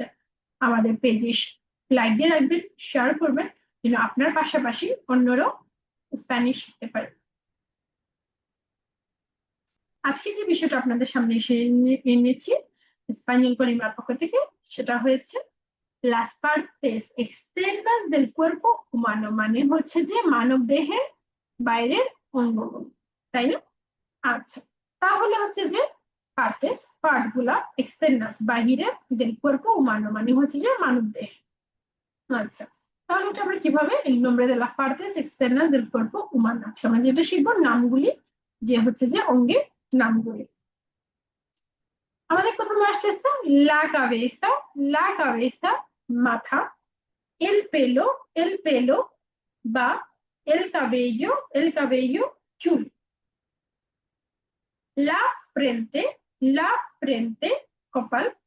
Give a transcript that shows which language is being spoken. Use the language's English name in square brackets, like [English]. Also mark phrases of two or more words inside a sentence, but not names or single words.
[Bangla] আমাদের পেজে লাইক দিয়ে রাখবেন, শেয়ার করবেন, যেন আপনার পাশাপাশি অন্যরাও স্প্যানিশ শিখতে পারে। আজকে যে বিষয়টা আপনাদের সামনে এসে এনেছি স্পানিয়াল কনিমার পক্ষ থেকে, সেটা হয়েছে [Spanish] las partes externas del cuerpo humano, [Bangla] মানে হচ্ছে যে মানব দেহের বাইরের অঙ্গগুলো, তাই না? আচ্ছা, তাহলে হচ্ছে যে পার্ট গুলা এক্সটার্নাস বাহিরের [Spanish] del cuerpo humano, [Bangla] মানে হচ্ছে যে মানব দেহ। আচ্ছা, তাহলে এটা আমরা কিভাবে [Spanish] el nombre de las partes externas del cuerpo humano, [Bangla] আচ্ছা আমরা যেটা শিখবো নামগুলি, যে হচ্ছে যে অঙ্গের নামগুলি। আমাদের প্রথমে আসছে [Spanish] la cabeza, [Bangla] মাথা, [Spanish] el pelo [Bangla] বা [Spanish] el cabello, [Bangla] চুল। la frente, কপাল।